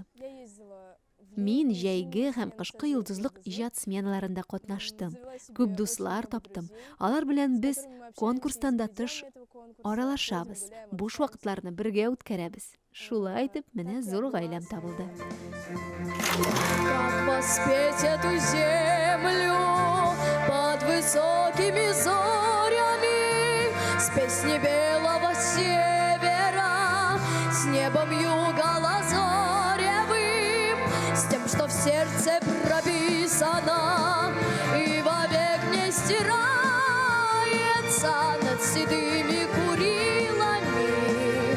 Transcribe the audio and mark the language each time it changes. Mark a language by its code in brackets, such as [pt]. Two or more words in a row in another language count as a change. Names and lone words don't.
[ru] Я ездила [tt] Мин җәйге һәм кышкы йолдызлык иҗат сменаларында катнаштым. Күп дуслар таптым. Алар белән без конкурстан да тыш аралашабыз. Буш вакытларны бергә үткәрәбез. Шулай итеп, менә зур гаиләм табылды. [ru] Как воспеть эту землю под высокими зорями, с песней белого севера, с небом юга лазоревым, с тем, что в сердце прописано и вовек не стирается над седыми курилами.